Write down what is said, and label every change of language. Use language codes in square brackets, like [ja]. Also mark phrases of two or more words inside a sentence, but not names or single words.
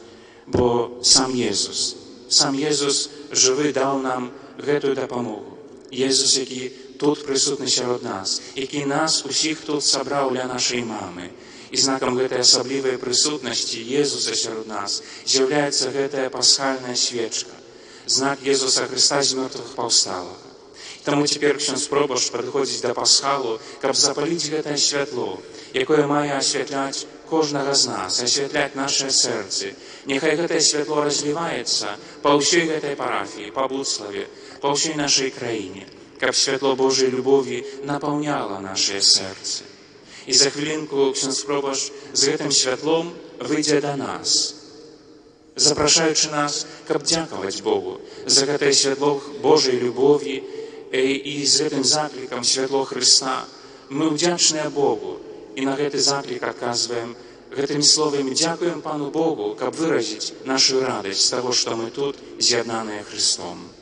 [be] Бо сам Езус жывы даў нам гэтую дапамогу. Езус, які тут прысутны сярод нас, які нас усіх тут сабраў для нашай мамы. І знакам гэтай асаблівай прысутнасці Езуса сярод нас з'яўляецца гэтая пасхальная свечка. [uk] знак Єзуса Христа з мертвих повсталого. Тому тепер [pl] ksiądz proboszcz [uk] підходить до пасхалу, щоб запалити це світло, яке має освітляти кожного з нас, освітляти наше серце. Нехай це світло розливається по всій цій парафії, по Буцлаві, по всій нашій країні, щоб світло Божої любові наповняло наше серце. І за хвилинку [pl] ksiądz proboszcz [uk] з цим світлом вийде до нас, запрошуючи нас, щоб дякувати Богу за це світло Божої любові. І з цим закликом світло Христа ми вдячні Богу і на цей заклик відказуємо цими словами дякуємо Пану Богу, щоб виразити нашу радість з того, що ми тут з'єднані Христом.